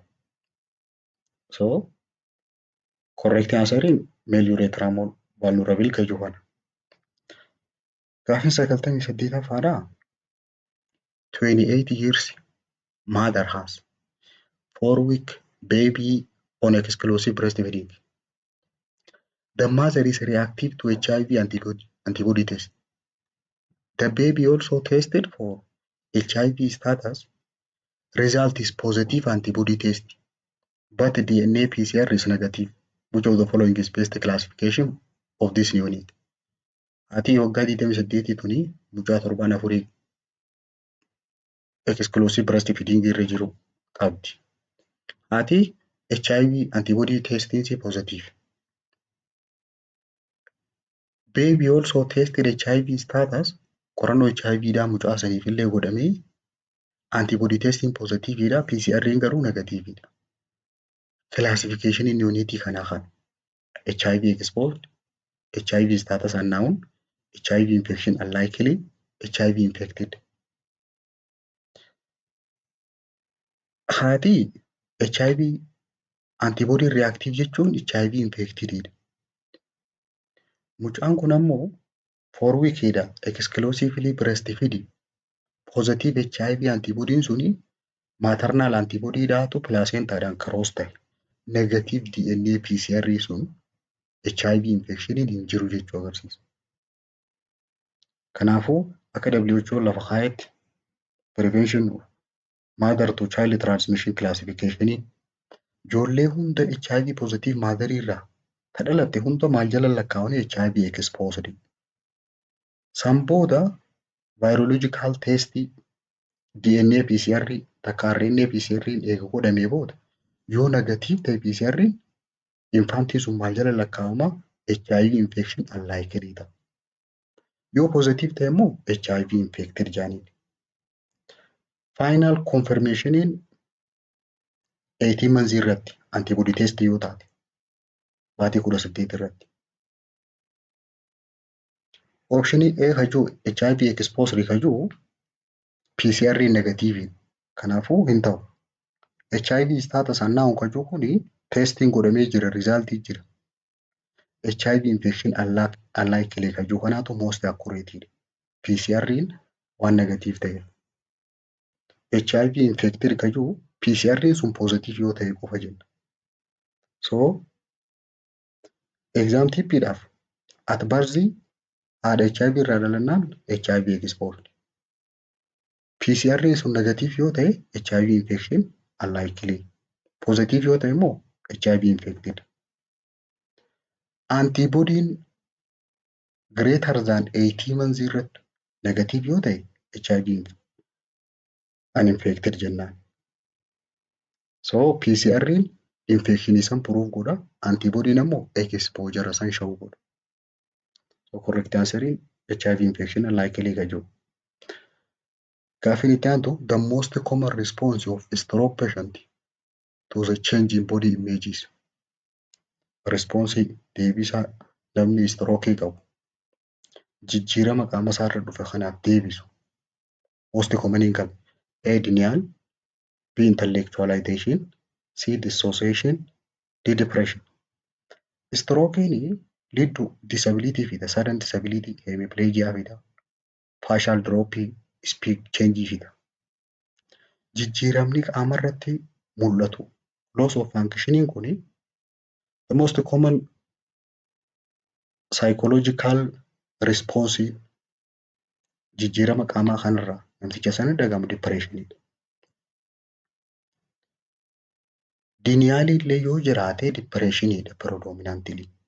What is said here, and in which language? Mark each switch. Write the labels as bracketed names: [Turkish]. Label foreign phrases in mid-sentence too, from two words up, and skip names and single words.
[English] So correct answer in male urethra more vulnerable [Oromo] kajuu kana. Gaaffiin 98ffaadha. [English] 28 years mother has 4-week baby on exclusive breastfeeding. The mother is reactive to HIV antibody test. The baby also tested for HIV status. Result is positive antibody test. but DNA PCR is negative. Which of the following is best classification of this unit? [Oromo] Haati waggaa 28 tuni mucaa 7 [English] exclusive breastfeeding [Oromo] irra jiru qabdi. [English] Haati HIV antibody testing positive. Baby also tested HIV status [Oromo] qorannoo HIV dhaa mucaa saniif illee godhamee [English] antibody testing positive [Oromo] dha PCR garuu negative dha. [English] Classification in unit [Oromo] kanaa kana [English] HIV exposed, HIV status unknown, HIV infection unlikely, HIV infected. [Oromo] Haati [English] HIV antibody reactive [Oromo] jechuun [English] HIV infected [Oromo] dha. Mucaan kun ammoo 4 week dha [English] exclusively breastfeed. Positive HIV antibody [Oromo] suni [English] maternal antibody [Oromo] dhaatu placentaadhaan cross ta'e. [English] Negative DNA PCR [Oromo] sun [English] HIV infection [Oromo] hin jiru jechuu agarsiisa. Kanaafuu akka WHO lafa kaa'etti [English] prevention mother to child transmission classification [Oromo] ijoollee hunda [English] HIV positive mother [Oromo] irraa ta dhalatte hunda maal jala lakkaa'anii [English] HIV exposed. [Oromo] San booda [English] virological test DNA PCR [Oromo] takka [English] RNA PCR [Oromo] eega godhamee booda yoo negative ta'e PCR infantii sun maal jala lakkaa'ama [English] HIV infection unlikely [Oromo] ta'a. Yoo positive ta'e immoo [English] HIV infected [Oromo] jaaniin. [English] Final confirmation 18 months [Oromo] irratti [English] antibody test [Oromo] yoo taate baatii 18 irratti. [English] Option A [Oromo] kajuu [English] HIV exposed [Oromo] kajuu [English] PCR negative [Oromo] kanaafuu hin ta'u. [English] HIV status unknown [Oromo] kajuu kuni testing godhamee jira result jira. [English] HIV infection unlikely [Oromo] kajuu kanaatu [English] most accurate. [Oromo] PCR waan negative ta'e. [English] HIV infected [Oromo] kajuu PCR sun positive yoo ta'e qofa jenna. [English] So exam [Oromo] tippiidhaaf [English] at birth [Oromo] haadha HIV irraa dhalannaan [English] HIV exposed. [Oromo] PCR sun negative yoo ta'e [English] HIV infection unlikely. [Oromo] Positive yoo ta'e immoo [English] HIV infected. Antibody greater than 80 months [Oromo] irratti negative yoo ta'e [English] HIV uninfected [Oromo] jennaan. [English] So PCR infection [Oromo] isan prove godha. Antibody ammoo exposure san show godha. [English] So correct answer HIV infection unlikely [Oromo] kajuu. Gaaffiin itti aantu [English] the most common response of stroke patient to the change in body images. [Oromo] Response deebisaa namni stroke qabu jijjiirama qaama isaarra dhufe kanaaf deebisu. [English] Most common [Oromo] hin qabu. [English] A denial, B intellectualization, C dissociation, D depression. Stroke lead to disability [Oromo] fida. [English] Sudden disability, hemiplegia [Oromo] fida. [English] Partial drop, speech change [Oromo] fida. Jijjiiramni qaama irratti mul'atu. [English] Loss of functioning [Oromo] kuni [English] the most common psychological response [Oromo] jijjiirama qaamaa kanarraa namticha sana dhagahamu depression. Denial illee yoo jiraate [English] depression predominantly.